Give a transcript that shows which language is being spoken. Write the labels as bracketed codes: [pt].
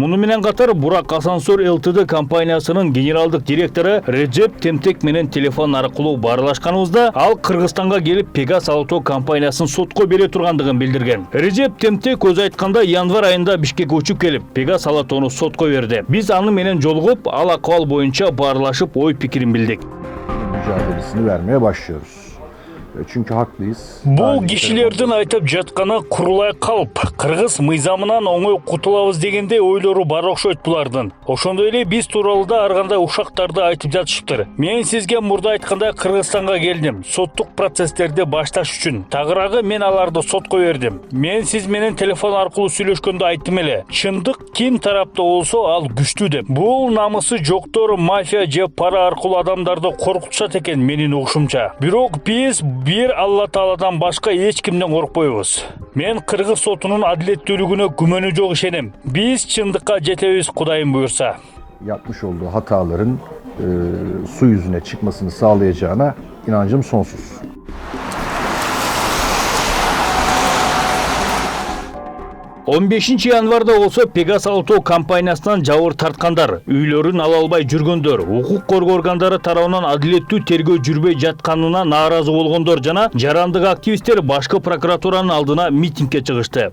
[ky] Муну менен катар Бурак Асансör Ltd компаниясынын генералдык директору Реджеп Темтек менен телефон аркылуу баарлашканыбызда, ал Кыргызстанга келип Pegas Auto компаниясын сотко бере тургандыгын билдирген. Реджеп Темтек өз айтканда январь айында Бишкекке учуп келип, Pegas Autoну сотко берди. Биз аны менен жолугуп, ал акыбал боюнча bağırlaşıp oy fikrini bildik. [tr] Mücadelesini vermeye başlıyoruz. Çünkü haklıyız. [ky] Бул кишилердин айтып жатканы курулай калып, кыргыз мыйзамынан оңой кутулабыз дегенде ойлору бар окшойт булардын. Ошондой эле биз тууралуу да ар кандай ушактарды айтып жатышыптыр. Мен сизге мурда айткандай Кыргызстанга келдим, соттук процесстерди башташ үчүн. Тагыраагы мен аларды сотко бердим. Мен сиз менен телефон аркылуу сүйлөшкөндө айттым эле. Чындык ким тарапта болсо ал күчтүү деп. Бул намысы жоктор мафия же пара аркылуу адамдарды коркутушат экен менин угушумча. Бирок биз бир Алла Тааладан башка эч кимден коркпойбуз. Мен кыргыз сотунун адилеттүүлүгүнө күмөнү жок ишенем. Биз чындыкка жетебиz Кудайым буйрса. [tr] Yapmış olduğu hataların su yüzüne çıkmasını sağlayacağına inancım sonsuz. [ky] 15 январда болсо Pegas Auto компаниясынан жабыр тарткандар, үйлөрүн ала албай жүргөндөр, укук коргоо органдары тарабынан адилеттүү тергөө жүрбөй жатканына нааразы болгондор жана жарандык активисттер башкы прокуратуранын алдына митингге чыгышты.